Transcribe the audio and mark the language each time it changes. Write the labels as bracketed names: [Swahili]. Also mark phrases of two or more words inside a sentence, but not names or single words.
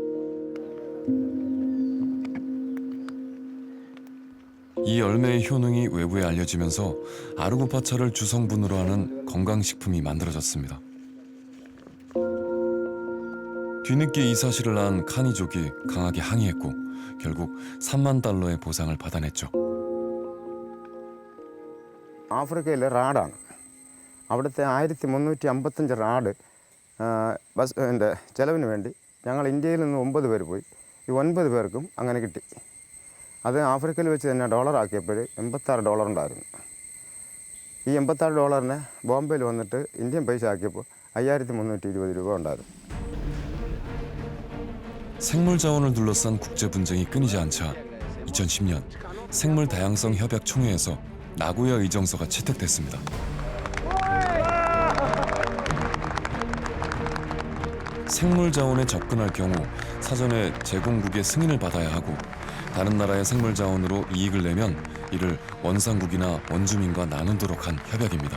[Korean] 이 열매의 효능이 외부에 알려지면서 아르고파차를 주성분으로 하는 건강식품이 만들어졌습니다. 뒤늦게 이 사실을 안 카니족이 강하게 항의했고 결국 $30,000의 보상을 받아냈죠. [Malayalam] ആഫ്രിക്കയിലെ റാഡാണ്. അവിടുത്തെ 1355 റാഡ് ബസ് ചിലവിന് വേണ്ടി ഞങ്ങൾ ഇന്ത്യയിൽ നിന്ന് 9 പേര് പോയി. ഈ 9 പേർക്കും അങ്ങനെ കിട്ടി. അത് ആഫ്രിക്കയിൽ വെച്ച് തന്നെ ഡോളറാക്കിയപ്പോൾ $86 ഉണ്ടായിരുന്നു. ഈ $86 ബോംബെയിൽ വന്നിട്ട് ഇന്ത്യൻ പൈസ ആക്കിയപ്പോൾ 5320 രൂപ ഉണ്ടായിരുന്നു. [Korean] 생물 자원을 둘러싼 국제 분쟁이 끊이지 않자 2010년 생물 다양성 협약 총회에서 나고야 의정서가 채택됐습니다. 생물 자원에 접근할 경우 사전에 제공국의 승인을 받아야 하고 다른 나라의 생물 자원으로 이익을 내면 이를 원상국이나 원주민과 나누도록 한 협약입니다.